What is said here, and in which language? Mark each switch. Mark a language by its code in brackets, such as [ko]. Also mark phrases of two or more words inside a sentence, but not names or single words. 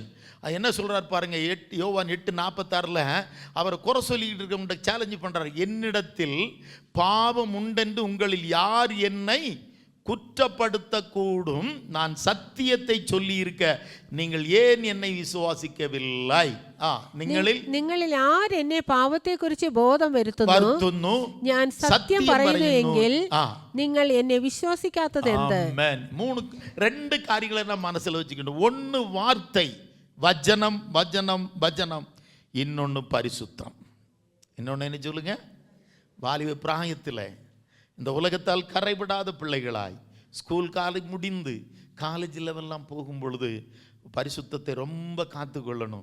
[ta] என்ன சொல்றார் பாருங்க, யோவான் 8:46 அவரை குறை சொல்லிட்டு இருக்க சேலஞ்சு பண்றார். என்னிடத்தில் பாவம் உண்டென்று உங்களில் யார் என்னை குற்றப்படுத்தக்கூடும்? நான் சத்தியத்தை சொல்லி இருக்க நீங்கள் ஏன் என்னை விசுவாசிக்கவில்லை? [ml] നിങ്ങളിൽ ആരെന്നെ പാപത്തെക്കുറിച്ച് ബോധം വരുത്തുന്നു? ഞാൻ സത്യം പറയുന്നുവെങ്കിൽ നിങ്ങൾ എന്നെ വിശ്വസിക്കാത്തത് എന്ത്? [ta] ரெண்டு காரியங்களை நாம் மனசில் வச்சுக்கணும். ஒன்று வார்த்தை, வசனம், வசனம், வசனம். இன்னொன்று பரிசுத்தம். இன்னொன்று என்ன சொல்லுங்க? வாலிப பிராயத்தில் இந்த உலகத்தால் கரைபடாத பிள்ளைகளாய் [en] school college [ta] முடிந்து [en] college levels [ta] போகும் பொழுது பரிசுத்தத்தை ரொம்ப காத்து கொள்ளணும்.